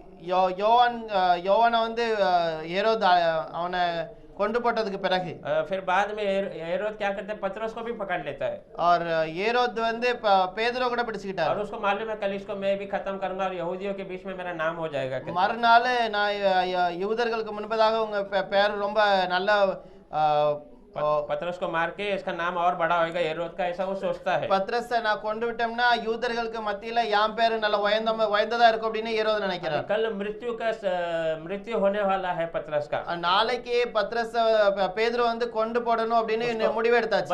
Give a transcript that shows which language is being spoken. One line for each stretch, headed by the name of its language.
Tamil: யோவானை வந்து ஏரோது அவனை கொண்டு போட்டதுக்கு பிறகு
Hindi: फिर बाद में हेरोद क्या करते हैं, पतरस को भी पकड़ लेता है और
Tamil: ஏரோது வந்து பேதுரு கூட பிடிச்சுக்கிட்டாரு
Hindi: और उसको मालूम है कल इसको मैं भी खत्म करूंगा और यहूदियों के बीच में मेरा नाम हो जाएगा।
Tamil: மறுநாள் நான் யூதர்களுக்கு முன்பதாக உங்க பேர் ரொம்ப நல்ல
Hindi: पतरस को मार के इसका नाम और बड़ा होगा, हेरोद का ऐसा वो सोचता है।
Tamil: பத்ரஸை நான் கொண்டு விட்டோம்னா யூதர்களுக்கு மத்தியில என் பேரு நல்ல உயர்ந்ததா இருக்கும் அப்படின்னு ஏரோது நினைக்கிறார்।
Hindi: कल मृत्यु होने वाला है पतरस का।
Tamil: நாளைக்கு பத்ரஸ பேதுரு வந்து கொண்டு போடணும் அப்படின்னு முடிவு எடுத்தாச்சு।